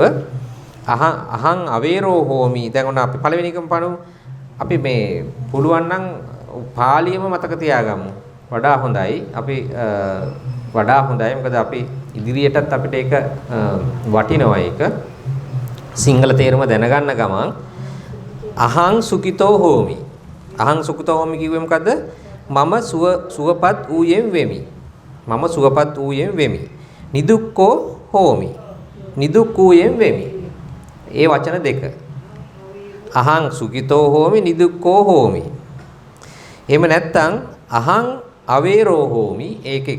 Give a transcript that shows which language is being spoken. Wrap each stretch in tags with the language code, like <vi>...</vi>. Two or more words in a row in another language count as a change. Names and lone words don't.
<pi>අහං අවේරෝ හෝමි</pi> <si>දැන් ඔන්න අපි පළවෙනි එකම පණු අපි මේ පුළුවන් නම් පාලියම මතක තියාගමු. වඩා හොඳයි. මොකද අපි ඉදිරියටත් අපිට ඒක වටිනවා ඒක. සිංහල තේරුම දැනගන්න ගමන්</si> <pi>අහං සුඛිතෝ හෝමි. අහං සුඛිතෝ හෝමි</pi> <si>කිව්වේ මොකද්ද? මම සුවපත් වූයෙම් වෙමි. මම සුවපත් වූයෙම් වෙමි.</si> <pi>නිදුක්ඛෝ හෝමි.</pi> <si>නිදුක් වූයෙම් වෙමි. ඒ වචන දෙක.</si> <pi>අහං සුඛිතෝ හෝමි නිදුක්ඛෝ හෝමි.</pi> <si>එහෙම නැත්නම්</si> <pi>අහං අවේරෝ හෝමි</pi> <si>ඒක එකක්.</si>